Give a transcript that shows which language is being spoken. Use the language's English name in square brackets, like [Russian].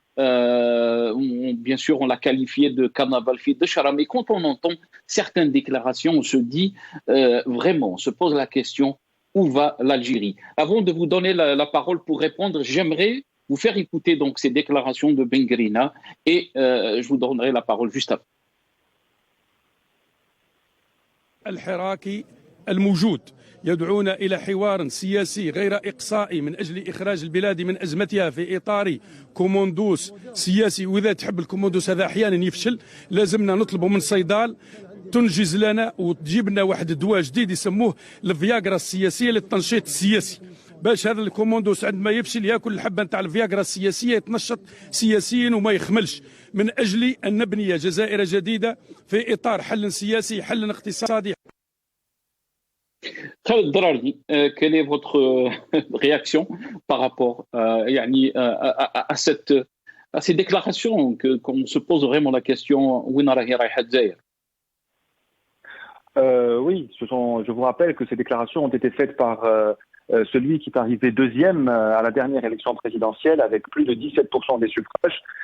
[French] Bien sûr, on l'a qualifié de carnaval fait de chara, mais quand on entend certaines déclarations, on se dit vraiment, on se pose la question, où va l'Algérie? Avant de vous donner la parole pour répondre, j'aimerais vous faire écouter donc ces déclarations de Bengrina et je vous donnerai la parole juste après. [Arabic] الحراكي الموجود يدعون إلى حوار سياسي غير إقصائي من أجل إخراج البلاد من أزمتها في إطار كوموندوس سياسي، وإذا تحب الكوموندوس هذا أحيانا يفشل، لازمنا نطلبه من صيدال تنجز لنا وتجيب لنا واحد الدواء جديد يسموه الفياغرا السياسيه للتنشيط السياسي، باش هذا الكوموندوس عندما يفشل ياكل الحبه نتاع الفياغرا السياسيه يتنشط سياسيا وما يخملش، من اجل ان نبني جزائر جديده في اطار حل سياسي، حل اقتصادي. [French] Khaled Dararni, quelle est votre réaction par rapport à ces déclarations qu'on se pose vraiment la question où [Arabic] راهي رايحه الجزائر؟ [French] Oui, je vous rappelle que ces déclarations ont été faites par celui qui est arrivé deuxième à la dernière élection présidentielle avec plus de 17% des suffrages.